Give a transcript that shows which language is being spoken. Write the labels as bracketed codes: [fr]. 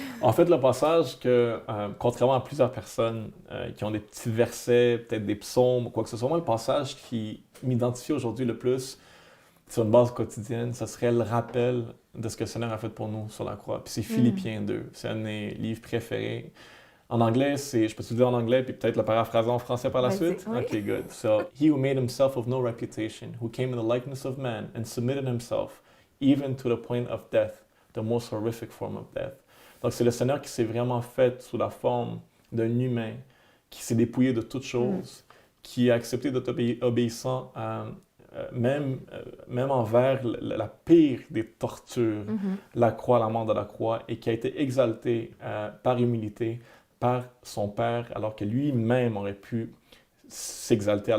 [fr] En fait, le passage que, contrairement à plusieurs personnes qui ont des petits versets, peut-être des psaumes ou quoi que ce soit, moi, le passage qui m'identifie aujourd'hui le plus sur une base quotidienne, ce serait le rappel de ce que le Seigneur a fait pour nous sur la croix. Puis c'est Philippiens 2. C'est un de mes livres préférés. En anglais, je peux te le dire en anglais, puis peut-être le paraphraser en français par la Vas-y, suite? oui. [en] OK, good. So, he who made himself of no reputation, who came in the likeness of man and submitted himself, even to the point of death, the most horrific form of death. [fr] Donc, c'est le Seigneur qui s'est vraiment fait sous la forme d'un humain, qui s'est dépouillé de toutes choses, qui a accepté d'être obéissant même envers la pire des tortures, la croix, la mort de la croix, et qui a été exalté par humilité par son Père, alors que lui-même aurait pu s'exalter.